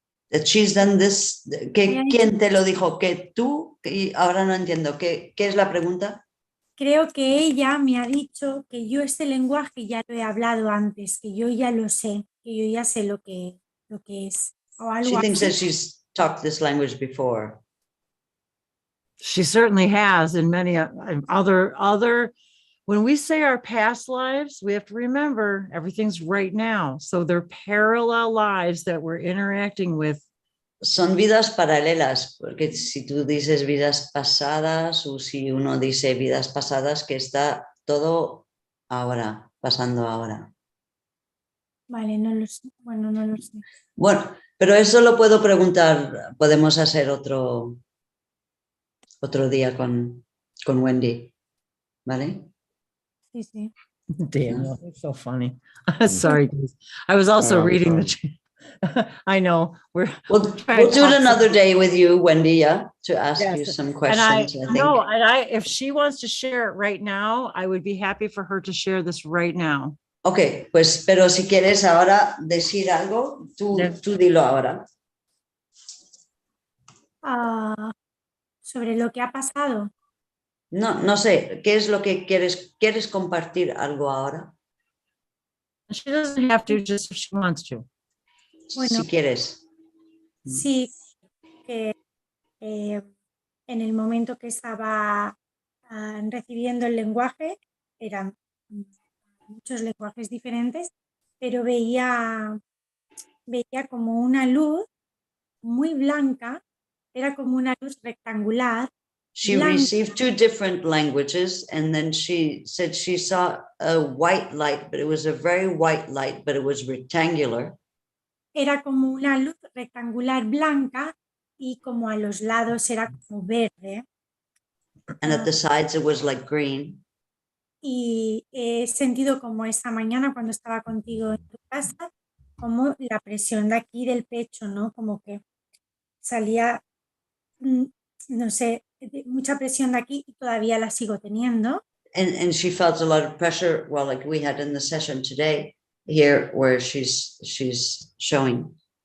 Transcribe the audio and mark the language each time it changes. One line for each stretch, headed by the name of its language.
English: That she's done this.
Spanish: ¿Quién te lo dijo? ¿Que tú? Y ahora no entiendo. ¿Qué es la pregunta? Creo que ella me ha dicho que yo este lenguaje ya lo he hablado antes, que yo ya lo sé, que yo ya sé lo que es. O algo
English: She thinks
Spanish: así.
English: that she's talked this language before. She certainly has in many other, when we say our past lives, we have to remember everything's right now. So they're parallel lives that we're interacting with.
Spanish: Son vidas paralelas, porque si tú dices vidas pasadas o si uno dice vidas pasadas, que está todo ahora, pasando ahora. Vale, no lo sé. Bueno, no lo sé. Bueno, pero eso lo puedo preguntar. Podemos hacer otro día con Wendy, ¿vale? Sí, sí.
English: Daniel, it's so funny. Sorry, guys. I was also reading the chat. I know we'll do it another day with you, Wendy, yeah, to ask you some questions. And if she wants to share it right now, I would be happy for her to share this right now.
Spanish: Ok, pues, pero si quieres ahora decir algo, tú dilo ahora. Sobre lo que ha pasado. No sé, ¿qué es lo que quieres compartir algo ahora?
English: She doesn't have to, just if she wants to.
Spanish: Bueno, si quieres. Sí, que en el momento que estaba recibiendo el lenguaje, eran muchos lenguajes diferentes, pero veía como una luz muy blanca, era como una luz rectangular.
English: She received 2 different languages, and then she said she saw a white light, but it was a very white light, but it was rectangular.
Spanish: Era como una luz rectangular blanca y como a los lados era como verde.
English: And at the sides it was like green.
Spanish: Y he sentido como esta mañana cuando estaba contigo en tu casa, como la presión de aquí del pecho, ¿no? Como que salía, no sé, mucha presión de aquí y todavía la sigo teniendo.
English: And she felt a lot of pressure, well, like we had in the session today. here where she's showing.